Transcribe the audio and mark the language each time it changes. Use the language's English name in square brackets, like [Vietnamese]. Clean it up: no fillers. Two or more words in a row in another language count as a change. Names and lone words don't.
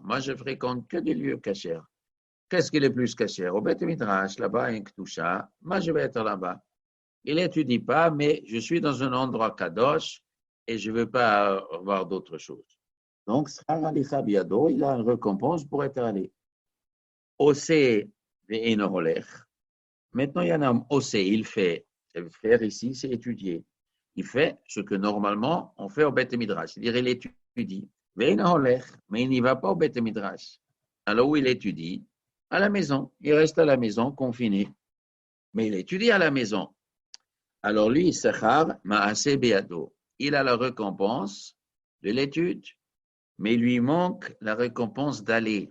[French] Moi, je fréquente que des lieux cachers. Qu'est-ce qui est le plus caché? Au Beth Midrash, là-bas, un Ktusha. Moi, je vais être là-bas. Il n'étudie pas, mais je suis dans un endroit kadosh et je ne veux pas voir d'autre chose. Donc, [Hebrew] שכר הליכה בידו, [French] il a une récompense pour être allé. [Hebrew] עושה ואינו הולך. [French] Maintenant, il y en a un ose, il fait. Faire ici, c'est étudier. Il fait ce que normalement on fait au Beth Midrash. C'est-à-dire, il étudie. [Hebrew] ואינו הולך, [French] mais il n'y va pas au Beth Midrash. Alors où il étudie? À la maison. Il reste à la maison, confiné. Mais il étudie à la maison. Alors lui, [Hebrew] שכר מעשה בידו. [French] Il a la récompense de l'étude, mais il lui manque la récompense d'aller.